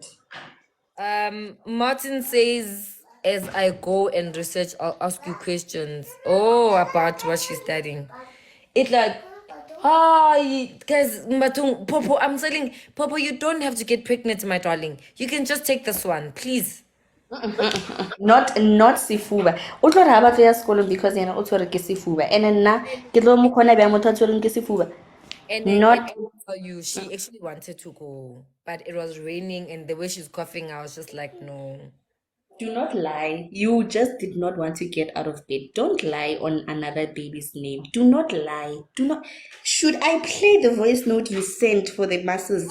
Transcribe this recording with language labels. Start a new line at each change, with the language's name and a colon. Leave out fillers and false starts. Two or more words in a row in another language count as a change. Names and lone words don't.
English: Martin says, as I go and research, I'll ask you questions. Oh, about what she's studying. It's like, guys, Matung, Popo, I'm telling Popo, you don't have to get pregnant, my darling. You can just take this one, please. Not Sifuba.
Southern Sotho: O tlo re ha batla ya sekolong because yena o tshwere ke sefuba. And nna ke tlo mo khona bjang motho a tshwereng ke sefuba.
English: And Not I will tell you, she actually wanted to go, but it was raining, and the way she's coughing, I was just like, no. Do not lie. You just did not want to get out of bed. Don't lie on another baby's name. Do not lie. Do not. Should I play the voice note you sent for the masses?